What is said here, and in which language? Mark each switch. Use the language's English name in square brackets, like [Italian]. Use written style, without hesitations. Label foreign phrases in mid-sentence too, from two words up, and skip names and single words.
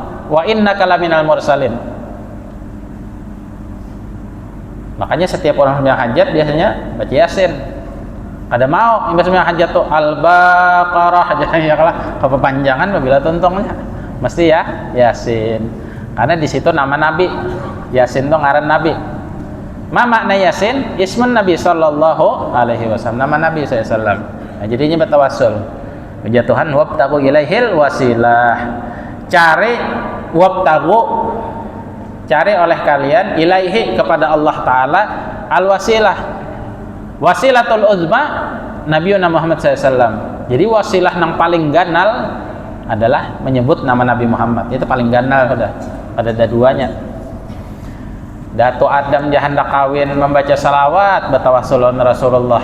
[Arabic] وإنك لمن المرسلين. [Banjar] Makanya setiap orang sembahyang hajat biasanya baca Yasin. Ada mau imbas sembahyang hajat tuh Al-Baqarah aja ya kalah kepanjangan apabila tuntungnya. Mesti ya Yasin. Karena di situ nama Nabi. Yasin itu ngaran Nabi. [Arabic] ما معنى [Banjar] Yasin? [Arabic] اسم النبي صلى الله عليه وسلم. [Banjar] Nama Nabi sallallahu. Nah, jadinya bertawassul. Ya Tuhan, [Arabic] وابتغوا إليه الوسيلة. [Banjar] Cari oleh kalian ilaihi kepada Allah Ta'ala al-wasilah. [Arabic] الوسيلة العظمى نبينا محمد SAW. [Banjar] Jadi wasilah yang paling ganal adalah menyebut nama Nabi Muhammad. Itu paling ganal sudah. Ada duanya. Datu Adam dia hendak kawin membaca salawat bertawassulun Rasulullah.